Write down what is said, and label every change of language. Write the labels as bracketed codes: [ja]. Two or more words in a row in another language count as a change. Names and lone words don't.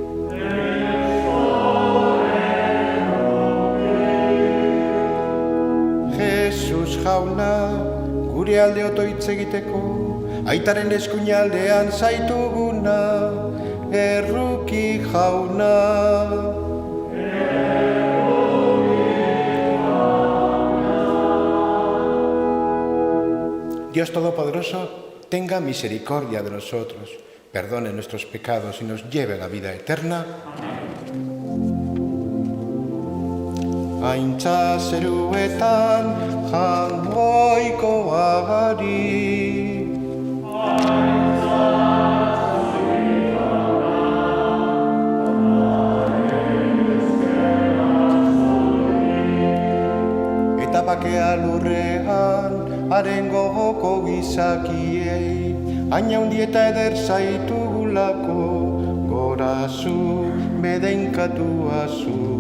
[eu] Jesus jauna, gure alde otoitz egiteko, aitaren eskuinaldean zaituguna, erruki jauna. [es] Dios Todopoderoso, tenga misericordia de nosotros, perdone nuestros pecados y nos lleve a la vida eterna. [eu] Aintza zeruetan jangoikoari. Eta bakea lurrean, haren gogoko gizakiei, haina hundi eta eder zaitugulako, gorazu, bedeinkatuazu.